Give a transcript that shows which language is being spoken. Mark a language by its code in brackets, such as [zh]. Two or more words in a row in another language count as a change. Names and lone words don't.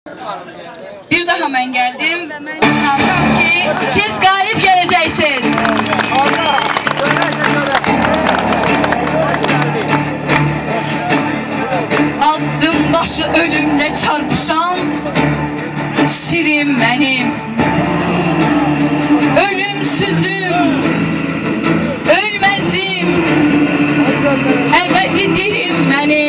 [az] Bir daha mən gəldim və mən inanıram ki, siz qalib gələcəksiniz. [tr] Aldım başı ölümle çarpışan şirin benim. Ölümsüzüm, ölmezim, ebedi dirim benim.